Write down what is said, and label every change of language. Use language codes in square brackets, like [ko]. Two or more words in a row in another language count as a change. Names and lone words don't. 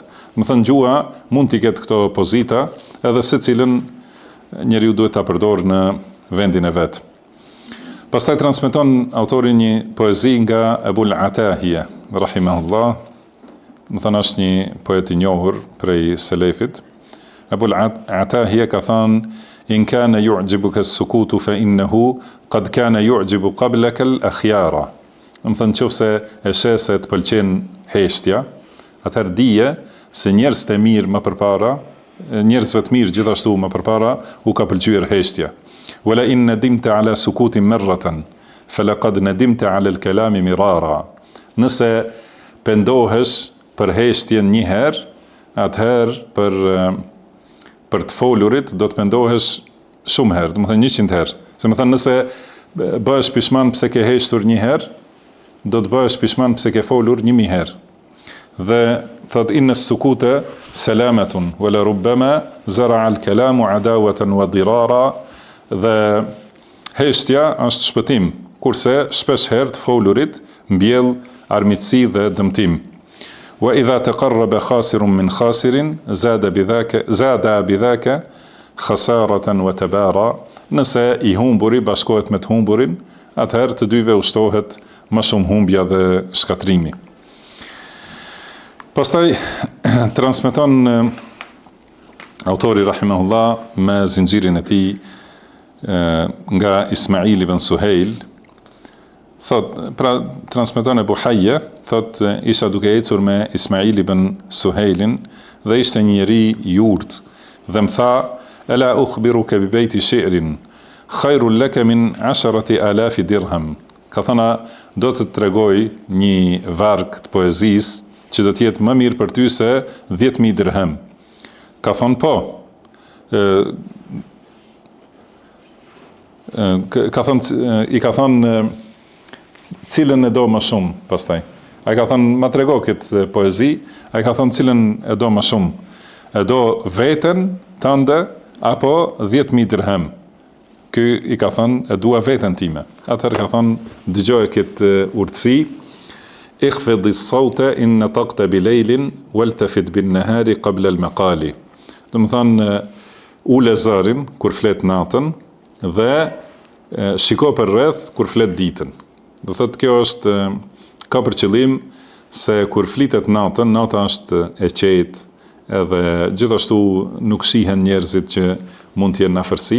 [sq] Domethënë gjuha mund t'i ketë këto pozita, edhe secilën njeriu duhet ta përdorë në vendin e vet. Pastaj transmeton autori një poezi nga Ebul Atahia rahimahullah, domethënë është një poet i njohur prej selefit. Ebul Atahia ka thënë: [ar] إن كان يعجبك السكوت فإنه قد كان يعجب قبلك الأخيارا. [sq] Domethënë nëse e sheh se të pëlqen heshtja, atëherë dije se njerëzit e mirë më përpara njerëzve të mirë gjithashtu më përpara u ka pëlqyer heshtja. [ar] ولئن ندمت على سكوت مرة فلقد ندمت على الكلام مرارا. [sq] Nëse pendohesh për heshtjen një herë, atëherë për të folurit do të pendohesh shumë herë, do të thënë 100 herë. Se më thënë nëse bëhesh pishman pse ke heshtur një herë, do të bëhesh pishman pse ke folur 1000 herë. Dhe thot [ar] إن السكوت سلامة ولربما زرع الكلام عداوة وضرارا. [sq] Dhe heshtja është shpëtim, kurse shpesh herë të folurit mbjell armiqësi dhe dëmtim. [ar] وإذا تقارب خاسر من خاسر زاد بذاك خسارة وتبارا. [sq] Nëse i humburi bashkohet me të humburin, atëherë të dyve ushtohet më shumë humbja dhe shkatrimi. Pastaj transmeton autori rahimahullah me zinxhirin e tij nga Ismail ibn Suhejl, thot, pra transmeton Ebu Hajje, thot isha duke ecur me Ismail ibn Suhejlin dhe ishte një njeri i urtë dhe më tha: [ar] "ألا أخبرك ببيت شعر خير لك من 10,000 درهم." [sq] Ka thëna, do të tregoj një varg të poezisë që do të jetë më mirë për ty se 10,000 dirham. Ka thonë po. I ka thonë cilën e do më shumë pastaj. Ai ka thonë ma trego këtë poezi, ai ka thonë cilën e do më shumë. E do veten tënde apo 10,000 dirham. Ky i ka thonë e dua veten time. Atëherë ka thonë dëgjoj këtë urtësi. [ar] اخفض الصوت إن نطقت بليل والتفت بالنهار قبل المقال. [sq] Do të thonë ule zërin kur flet natën dhe shiko për rreth kur flet ditën. Do thotë kjo është ka për qëllim se kur flitet natën, nata është e qetë, edhe gjithashtu nuk shihen njerëzit që mund të jenë në afërsi.